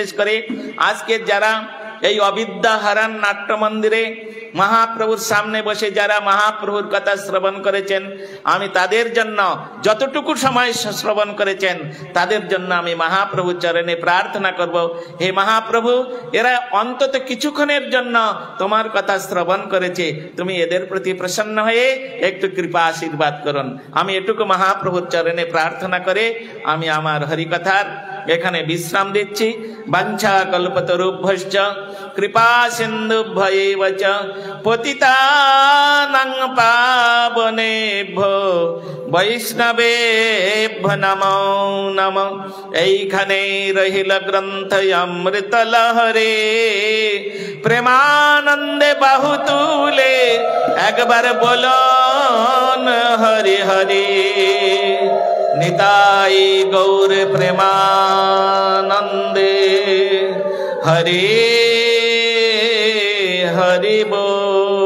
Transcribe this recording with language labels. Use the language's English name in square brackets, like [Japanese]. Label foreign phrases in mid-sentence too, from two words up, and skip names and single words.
[Bangla] বিশেষ করে আজকে যারা এই অবিদ্যা হারান নাট্য মন্দিরে মহাপ্রভুর সামনে বসে যারা মহাপ্রভুর কথা শ্রবণ করেছেন, আমি তাদের জন্য যতটুকু সময় শ্রবণ করেছেন তাদের জন্য আমি মহাপ্রভুর চরণে প্রার্থনা করব, হে মহাপ্রভু, এরা অন্তত কিছুক্ষণের জন্য তোমার কথা শ্রবণ করেছে, তুমি এদের প্রতি প্রসন্ন হয়ে একটু কৃপা আশীর্বাদ করুন। আমি এটুকু মহাপ্রভুর চরণে প্রার্থনা করে আমি আমার হরিকথার এখানে বিশ্রাম দিচ্ছি। [Sanskrit] বাঞ্ছা কল্পতরুভ্যশ্চ কৃপা সিন্ধুভ্যেব চ পতিতানাং পাবনেভ্যো বৈষ্ণবেভ্যো নমো নমঃ। [Bangla] এইখানে রহিল গ্রন্থ অমৃত লহরে, প্রেমানন্দে বাহুতুলে একবার বলন হরি হরি। নিতাই গৌর প্রেমানন্দে হরি হরি বল।